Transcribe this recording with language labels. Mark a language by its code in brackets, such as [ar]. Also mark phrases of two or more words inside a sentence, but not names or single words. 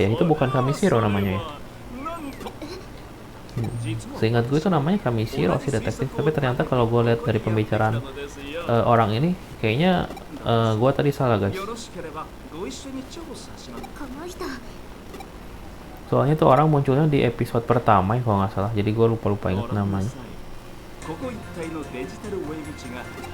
[id] Itu bukan Kamishiro namanya ya. Seingat gue itu namanya Kamishiro si detektif. Tapi ternyata kalau gue lihat dari pembicaraan orang ini, kayaknya gue tadi salah guys. Soalnya tuh orang munculnya di episode pertama ya kalau nggak salah. Jadi gue lupa ingat namanya. [ja] ここ一帯のデジタルウェーブ地が